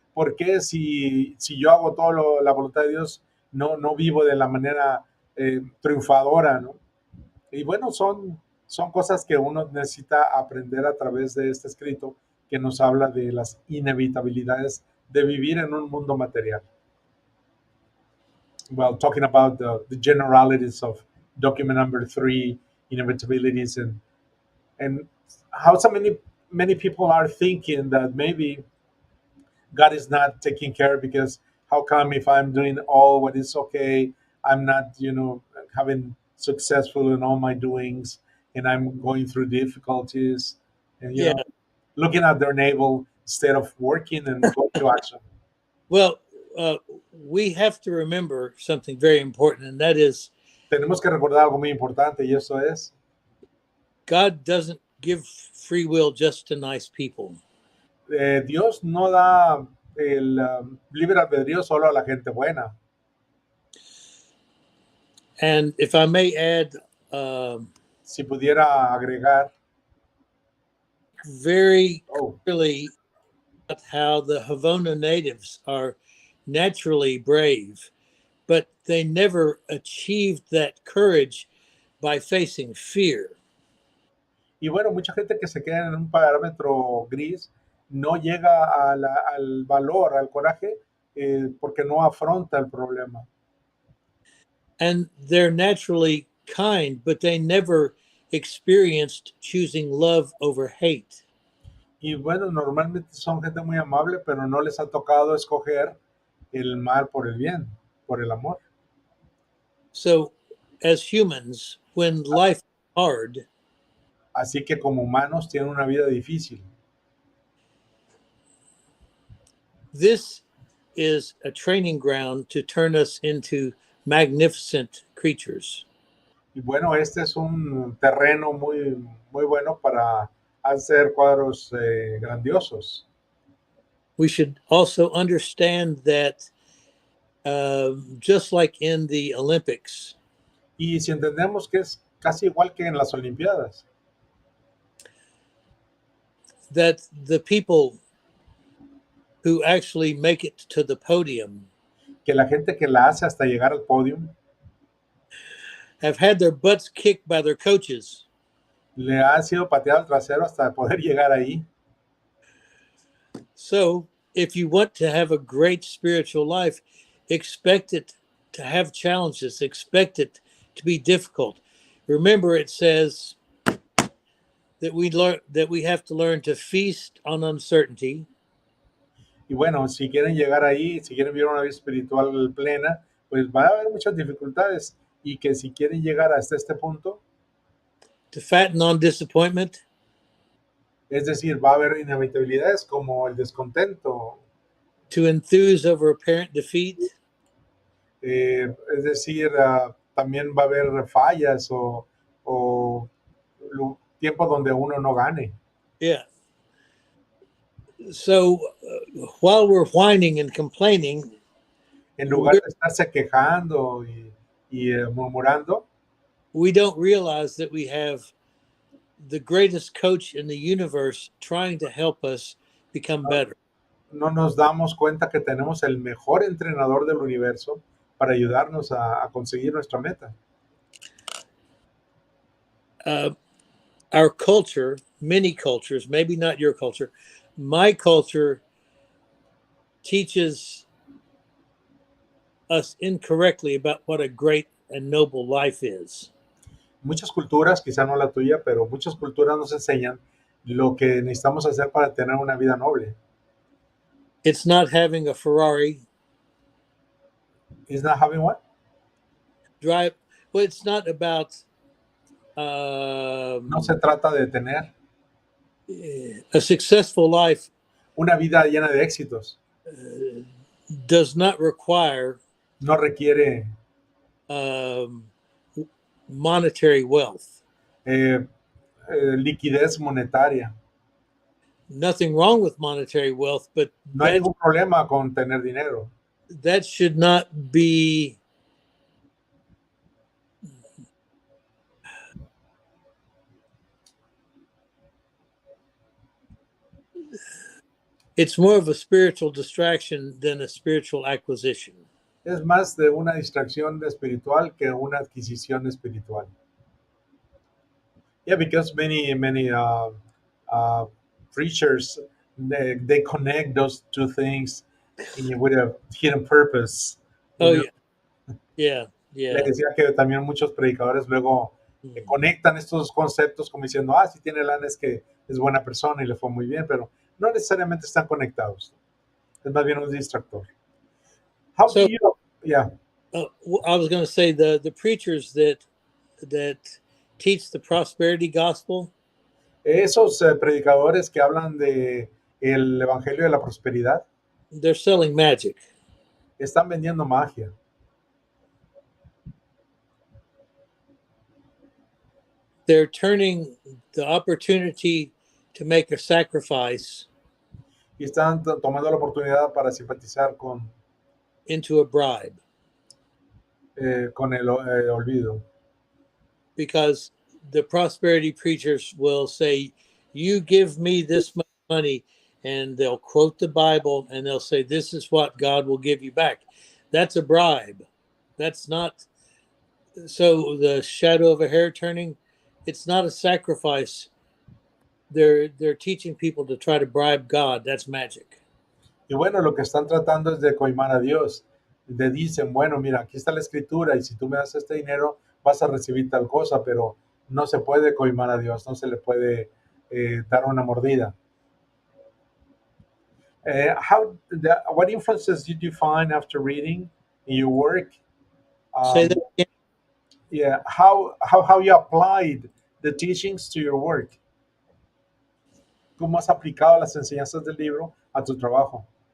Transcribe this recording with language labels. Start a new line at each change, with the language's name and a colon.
Spanish: ¿Por qué si yo hago todo la voluntad de Dios no vivo de la manera triunfadora, ¿no? Y bueno, son cosas que uno necesita aprender a través de este escrito que nos habla de las inevitabilidades de vivir en un mundo material.
English: Well, talking about the generalities of document number 3, inevitabilities, and how so many people are thinking that maybe God is not taking care because how come if I'm doing all what is okay, I'm not, having successful in all my doings and I'm going through difficulties and, Yeah. looking at their navel instead of working and going to action. Well, we have to remember something very important, and that is
Spanish: Tenemos que recordar algo muy importante y eso es,
English: God doesn't give free will just to nice people.
Spanish: Dios no da el libre albedrío solo a la gente buena.
English: And if I may add,
Spanish: Si pudiera agregar,
English: very oh, clearly how the Havana natives are naturally brave, but they never achieved that courage by facing fear.
Spanish: y bueno, mucha gente que se queda en un parámetro gris no llega al valor, al coraje, porque no afronta el problema.
English: And they're naturally kind, but they never experienced choosing love over hate.
Spanish: Y bueno, normalmente son gente muy amable, pero no les ha tocado escoger el mal por el bien, por el amor.
English: So, as humans, when life is hard,
Spanish: Así que como humanos tienen una vida difícil.
English: this is a training ground to turn us into magnificent creatures.
Spanish: Y bueno, este es un terreno muy bueno para hacer cuadros grandiosos.
English: We should also understand that just like in the Olympics,
Spanish: Y si entendemos que es casi igual que en las Olimpiadas,
English: that the people who actually make it to the podium
Spanish: que la gente que la hace hasta llegar al podio
English: have had their butts kicked by their coaches.
Spanish: le ha sido pateado el trasero hasta poder llegar ahí.
English: So, if you want to have a great spiritual life, expect it to have challenges, expect it to be difficult. Remember, it says that we have to learn to feast on uncertainty,
Spanish: Y bueno, si quieren llegar ahí, si quieren vivir una vida espiritual plena, pues va a haber muchas dificultades. Y que si quieren llegar hasta este punto,
English: to fatten on disappointment,
Spanish: es decir, va a haber inevitabilidades como el descontento,
English: to enthuse over apparent defeat,
Spanish: es decir, también va a haber fallas o tiempos donde uno no gane.
English: yeah. So while we're whining and complaining,
Spanish: En lugar de estarse quejando y murmurando,
English: we don't realize that we have the greatest coach in the universe trying to help us become better.
Spanish: no nos damos cuenta que tenemos el mejor entrenador del universo para ayudarnos a conseguir nuestra meta.
English: Our culture, many cultures, maybe not your culture, my culture teaches us incorrectly about what a great and noble life is.
Spanish: Muchas culturas, quizá no la tuya, pero muchas culturas nos enseñan lo que necesitamos hacer para tener una vida noble.
English: It's not having a Ferrari. He's not having what? Drive. Well, it's not about
Spanish: No se trata de tener
English: a successful life
Spanish: una vida llena de éxitos.
English: does not require
Spanish: No requiere
English: um, monetary wealth.
Spanish: eh, liquidez monetaria.
English: Nothing wrong with monetary wealth, but
Spanish: No hay ningún problema con tener dinero.
English: that should not be it's more of a spiritual distraction than a spiritual acquisition.
Spanish: Es más de una distracción espiritual que una adquisición espiritual.
English: Yeah, because many uh, preachers they connect those two things with a hidden purpose. You Oh know, yeah,
Spanish: le
English: yeah.
Spanish: decía que también muchos predicadores luego conectan estos conceptos como diciendo, si tiene lana es que es buena persona y le fue muy bien, pero no necesariamente están conectados. Es más bien un distractor.
English: How do So you? Yeah. I was going to say the preachers that teach the prosperity gospel,
Spanish: Esos predicadores que hablan de el evangelio de la prosperidad
English: they're selling magic.
Spanish: están vendiendo magia.
English: They're turning the opportunity to make a sacrifice
Spanish: Y están tomando la oportunidad para simpatizar
English: into a bribe
Spanish: con el olvido.
English: because the prosperity preachers will say, "You give me this much money," and they'll quote the Bible and they'll say, "This is what God will give you back." That's a bribe. That's not. So the shadow of a hair turning, it's not a sacrifice. They're teaching people to try to bribe God. That's magic.
Spanish: Y bueno, lo que están tratando es de coimar a Dios. Le dicen, bueno, mira, aquí está la escritura y si tú me das este dinero vas a recibir tal cosa, pero no se puede coimar a Dios, no se le puede dar una mordida.
English: What influences did you find after reading in your work? Say Um, that again. yeah, how you applied the teachings to your work?
Spanish: ¿Cómo has aplicado las enseñanzas del libro a tu trabajo?